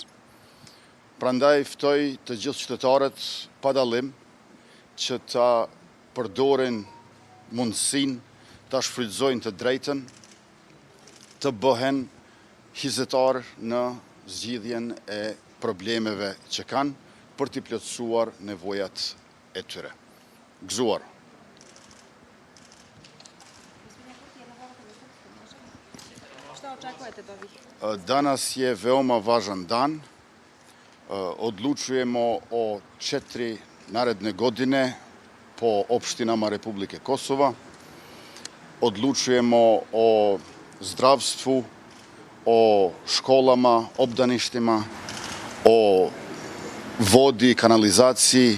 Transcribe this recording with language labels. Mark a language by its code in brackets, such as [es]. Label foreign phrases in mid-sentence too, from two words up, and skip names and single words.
[sq] Prandaj ftoj të gjithë qytetarët pa dallim që ta përdorin mundësinë, ta shfrytëzojnë të drejtën, të bëhen hizetar në zgjidhjen e problemeve që kanë për t'i plotësuar nevojat e tyre. Gëzuar. [sr] Danas je veoma važan dan. Odlučujemo o 4 naredne godine po opštinama Republike Kosova. Odlučujemo o zdravstvu, o školama, obdaništima, o vodi, kanalizaciji.